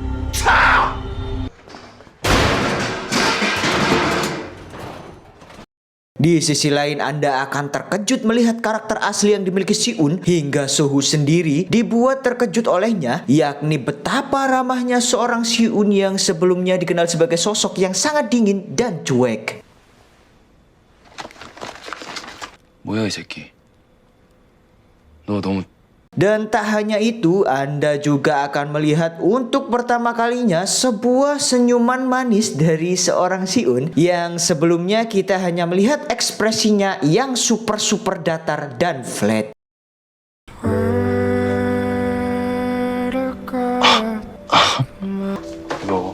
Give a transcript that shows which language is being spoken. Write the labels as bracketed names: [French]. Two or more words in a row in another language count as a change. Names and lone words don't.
[Indonesian] Di sisi lain, Anda akan terkejut melihat karakter asli yang dimiliki Si-un hingga So-hu sendiri dibuat terkejut olehnya, yakni betapa ramahnya seorang Si-un yang sebelumnya dikenal sebagai sosok yang sangat dingin dan cuek. [Korean] 뭐야 이 새끼. 너 너무 [Indonesian] Dan tak hanya itu, Anda juga akan melihat untuk pertama kalinya sebuah senyuman manis dari seorang Si-un yang sebelumnya kita hanya melihat ekspresinya yang super datar dan flat. [Korean] 너